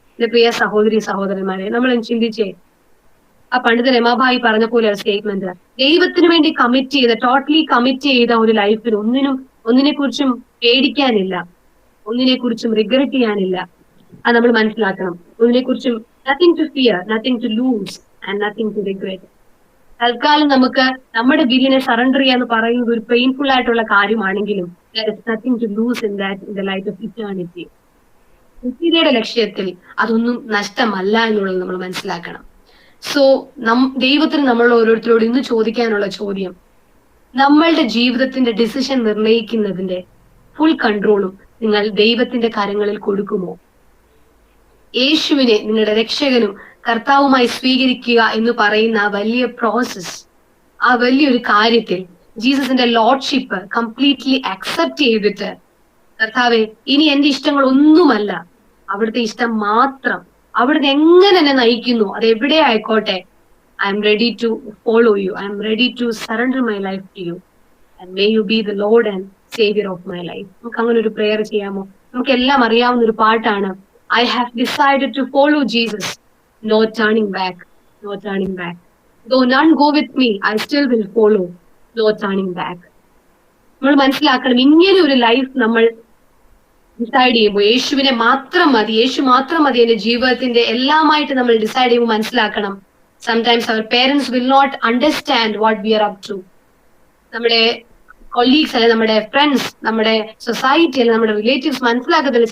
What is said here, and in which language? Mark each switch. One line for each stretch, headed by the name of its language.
Malayalam: എന്റെ പ്രിയ സഹോദരി സഹോദരന്മാരെ, നമ്മൾ ചിന്തിച്ചേ, ആ പണ്ഡിത രമാബായി പറഞ്ഞ പോലെ ഒരു സ്റ്റേറ്റ്മെന്റ്, ദൈവത്തിന് വേണ്ടി ടോട്ടലി കമ്മിറ്റ് ചെയ്ത ഒരു ലൈഫിൽ ഒന്നിനെ കുറിച്ചും പേടിക്കാനില്ല, ഒന്നിനെ കുറിച്ചും റിഗ്രറ്റ് ചെയ്യാനില്ല. അത് നമ്മൾ മനസ്സിലാക്കണം. ഒന്നിനെ കുറിച്ചും
English: Nothing to fear, nothing to lose and nothing to regret.
Malayalam: തൽക്കാലം നമുക്ക് നമ്മുടെ വില്ലിനെ സറണ്ടർ ചെയ്യാന്ന് പറയുന്നത് ഒരു പെയിൻഫുൾ ആയിട്ടുള്ള കാര്യമാണെങ്കിലും
English: there is nothing to lose in that, in the light of eternity.
Malayalam: നിത്യതയുടെ ലക്ഷ്യത്തിൽ അതൊന്നും നഷ്ടമല്ല എന്നുള്ളത് നമ്മൾ മനസ്സിലാക്കണം. സോ ദൈവത്തിന് നമ്മൾ ഓരോരുത്തരോട് ഇന്ന് ചോദിക്കാനുള്ള ചോദ്യം, നമ്മളുടെ ജീവിതത്തിന്റെ ഡിസിഷൻ നിർണ്ണയിക്കുന്നതിന്റെ ഫുൾ കൺട്രോളും നിങ്ങൾ ദൈവത്തിന്റെ കരങ്ങളിൽ കൊടുക്കുമോ? യേശുവിനെ നിങ്ങളുടെ രക്ഷകനും കർത്താവുമായി സ്വീകരിക്കുക എന്ന് പറയുന്ന ആ വലിയ പ്രോസസ്, ആ വലിയൊരു കാര്യത്തിൽ ജീസസിന്റെ ലോർഡ്ഷിപ്പ് കംപ്ലീറ്റ്ലി അക്സെപ്റ്റ് ചെയ്തിട്ട്, കർത്താവെ ഇനി എന്റെ ഇഷ്ടങ്ങൾ ഒന്നുമല്ല, അവിടുത്തെ ഇഷ്ടം മാത്രം, അവിടുന്ന് എങ്ങനെ എന്നെ നയിക്കുന്നു അത് എവിടെ ആയിക്കോട്ടെ,
English: I'm ready to follow you, I'm ready to surrender my life
Malayalam: to you and may you B the Lord and Xavier of my life. നമുക്ക് അങ്ങനെ ഒരു പ്രെയർ ചെയ്യാമോ? നമുക്ക് എല്ലാം അറിയാവുന്ന ഒരു പാട്ടാണ്,
English: I have decided to follow Jesus, no turning back, no turning back. Though none go with me, I still will follow, no turning back.
Malayalam: നമ്മൾ മനസ്സിലാക്കണം, ഇങ്ങനെ ഒരു ലൈഫ് നമ്മൾ ഡിസൈഡ് ചെയ്യുമ്പോൾ യേശുവിനെ മാത്രം മതി, യേശു മാത്രം മതി എന്റെ ജീവിതത്തിന്റെ എല്ലാമായിട്ട് നമ്മൾ ഡിസൈഡ് ചെയ്യുമ്പോൾ മനസ്സിലാക്കണം,
English: Sometimes അവർ parents will not understand what we are up to.
Malayalam: നമ്മുടെ കൊളീഗ്സ് അല്ലെ, നമ്മുടെ ഫ്രണ്ട്സ്, നമ്മുടെ സൊസൈറ്റി അല്ലെ, നമ്മുടെ റിലേറ്റീവ്സ് മനസ്സിലാക്കത്തില്ല.